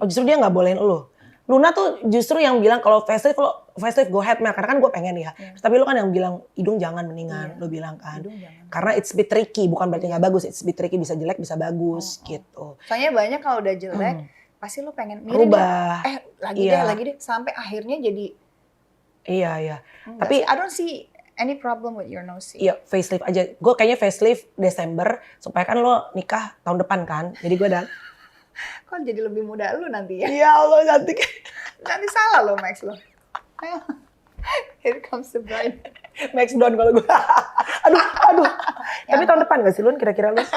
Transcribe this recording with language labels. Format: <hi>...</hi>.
<id>Oh justru dia nggak bolehin lo? Luna tuh justru yang bilang kalau facelift</id> <en>go ahead</en> <id>Mel, karena kan gue pengen ya. Tapi lu kan yang bilang hidung jangan mendingan, lu bilang kan. Karena</id> <en>it's bit tricky,</en> <id>bukan berarti nggak bagus, it's bit tricky, bisa jelek bisa bagus gitu. Soalnya banyak kalau udah jelek pasti lu pengen rubah. Lagi deh sampai akhirnya jadi. Iya. Tapi</id> <en>I don't see any problem with your nose.</en> <id>Iya, facelift aja. Gue kayaknya facelift Desember supaya kan lo nikah tahun depan kan. Jadi gue udah kok jadi lebih muda lu nanti ya? Ya Allah cantik. Nanti salah lo Max lo.</id> <en>Here comes the bride.</en> <id>Max down kalau gue. Aduh. Tapi tahun depan gak sih Lun kira-kira lu?</id>